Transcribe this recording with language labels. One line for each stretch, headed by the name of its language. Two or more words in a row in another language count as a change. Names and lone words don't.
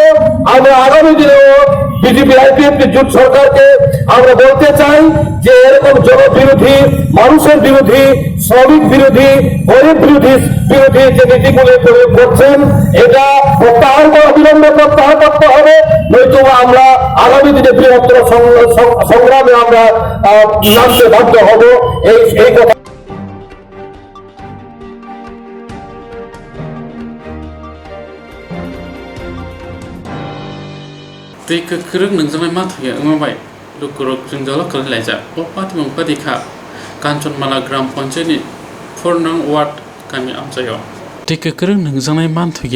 Bangla: আমরা আগামী দিনেও বিজেপি আইপিএফটি জোট সরকারকে আমরা বলতে চাই যে এরকম জনবিরোধী, মানুষের বিরোধী, শ্রমিক বিরোধী, গরিব বিরোধী যে নীতিগুলো প্রয়োগ করছেন এটা প্রত্যাহার করা, বিলম্বে প্রত্যাহার করতে হবে। নয়তো আমরা আগামী দিনে বৃহত্তর সংগ্রামে আমরা নামতে বাধ্য হব। এই কথা
Kok Borok: tui kekereng nengjangai mathuya ngmabai lukurok jungjalok kalailaija o patimong padikha Kanchonmala Gram Panchayat ni 4 nang ward kami amchayo tui kekereng nengjangai mathuya